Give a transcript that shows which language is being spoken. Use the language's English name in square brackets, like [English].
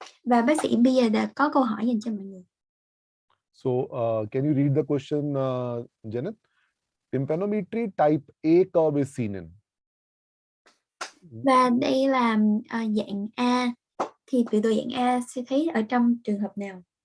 [Vietnamese] Và bác sĩ bây giờ đã có câu hỏi dành cho mọi người. [English] So can you read the question, Janet? Tympanometry type A curve is seen in. [Vietnamese] Và đây là dạng A, thì biểu đồ dạng A sẽ thấy ở trong trường hợp nào?